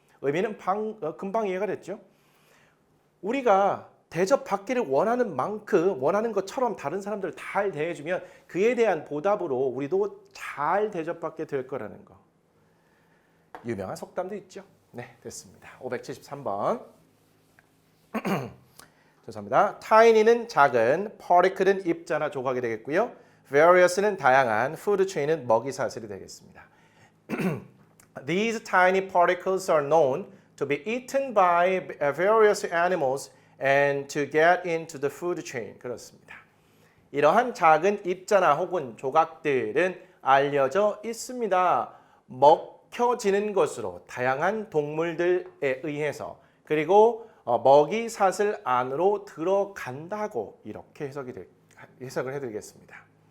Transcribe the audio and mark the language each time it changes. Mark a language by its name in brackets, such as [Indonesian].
[Korean] 의미는 금방 이해가 됐죠. 우리가 대접받기를 원하는 만큼 원하는 것처럼 다른 사람들을 잘 대해주면 그에 대한 보답으로 우리도 잘 대접받게 될 거라는 거. 유명한 속담도 있죠. 네, 됐습니다. 573번. 죄송합니다. tiny는 작은, particle은 입자나 조각이 되겠고요. various는 다양한, food chain은 먹이 사슬이 되겠습니다. [English] These tiny particles are known to be eaten by various animals and to get into the food chain. [Korean] 그렇습니다. 이러한 작은 입자나 혹은 조각들은 알려져 있습니다. 먹혀지는 것으로 다양한 동물들에 의해서 그리고 먹이 사슬 안으로 들어간다고 이렇게 해석을 해드리겠습니다.